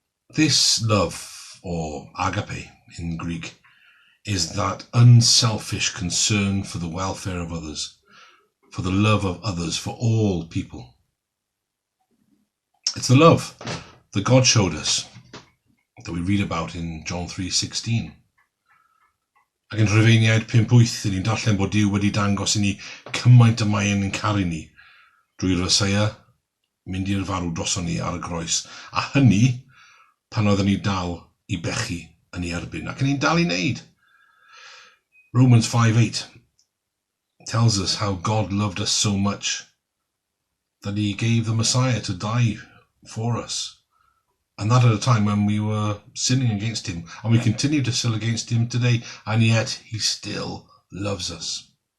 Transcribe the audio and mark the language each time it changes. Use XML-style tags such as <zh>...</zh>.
<en>This love, or agape in Greek, is that unselfish concern for the welfare of others, for the love of others, for all people. It's the love that God showed us, that we read about in John 3:16.</en> <cy>Ac yn Rhufeiniaid 5:8, ni'n darllen bod Duw wedi dangos i ni cymaint y mae yn caru ni, drwy'r Meseia mynd i'r farw droson ni ar y groes, a hynny pan oedden ni dal i bechu yn ei erbyn, ac yn ni'n dal i wneud.</cy> <en>Romans 5:8 tells us how God loved us so much that he gave the Messiah to die for us. And that at a time when we were sinning against him, and we continue to sin against him today, and yet he still loves us.</en>